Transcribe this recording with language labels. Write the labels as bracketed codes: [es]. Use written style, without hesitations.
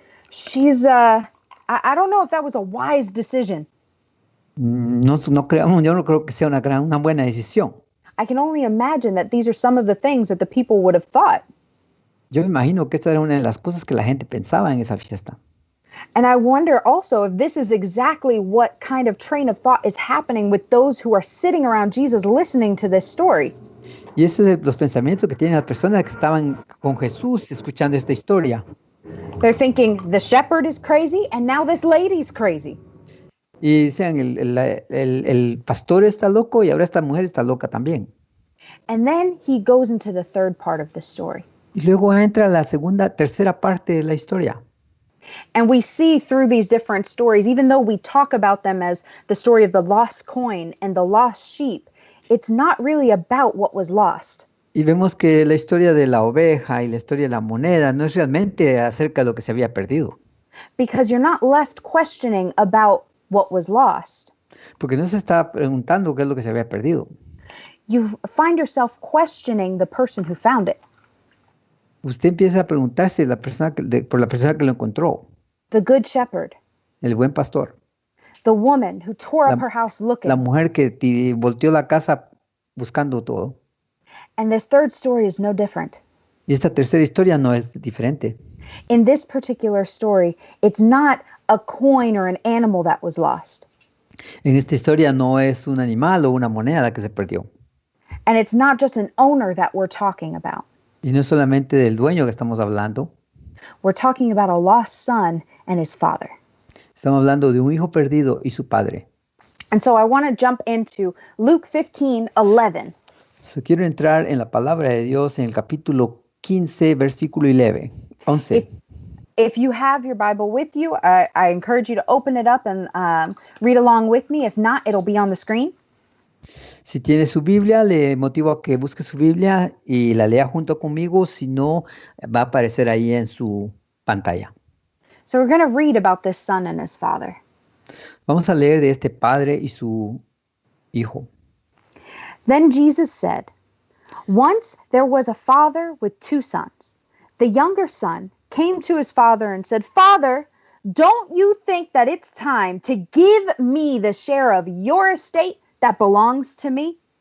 [en] She's, I don't know if that was a wise decision. [es] No creo, yo no creo que sea una buena decisión. [en] I can only imagine that these are some of the things that the people would have thought. [es] Yo me imagino que esta era una de las cosas que la gente pensaba en esa fiesta. [en] And I wonder also if this is exactly what kind of train of thought is happening with those who are sitting around Jesus listening to this story. [es] Y esos son los pensamientos que tienen las personas que estaban con Jesús escuchando esta historia. [en] They're thinking, the shepherd is crazy, and now this lady's crazy. [es] Y decían, el pastor está loco y ahora esta mujer está loca también. [en] And then he goes into the third part of the story. [es] Y luego entra la tercera parte de la historia. [en] And we see through these different stories, even though we talk about them as the story of the lost coin and the lost sheep, it's not really about what was lost. [es] Y vemos que la historia de la oveja y la historia de la moneda no es realmente acerca de lo que se había perdido. [en] Because you're not left questioning about what was lost. [es] Porque no se está preguntando qué es lo que se había perdido. [en] You find yourself questioning the person who found it. [es] Usted empieza a preguntarse por la persona que lo encontró. [en] The good shepherd. [es] El buen pastor. [en] The woman who tore up her house looking. [es] La mujer que volteó la casa buscando todo. [en] And this third story is no different. [es] Y esta tercera historia no es diferente. [en] In this particular story, it's not a coin or an animal that was lost. [es] En esta historia no es un animal o una moneda la que se perdió. [en] And it's not just an owner that we're talking about. [es] Y no es solamente del dueño que estamos hablando. [en] We're talking about a lost son and his father. [es] Estamos hablando de un hijo perdido y su padre. [en] And so I want to jump into Luke 15:11. [es] So, quiero entrar en la palabra de Dios en el capítulo 15, versículo 11. [en] If you have your Bible with you, I encourage you to open it up and read along with me. If not, it'll be on the screen. [es] Si tiene su Biblia, le motivo a que busque su Biblia y la lea junto conmigo. Si no, va a aparecer ahí en su pantalla. [en] So we're going to read about this son and his father. [es] Vamos a leer de este padre y su hijo. [en] Then Jesus said, "Once there was a father with 2 sons. The younger son came to his father and said, 'Father, don't you think that it's time to give me the share of your estate that belongs to me?'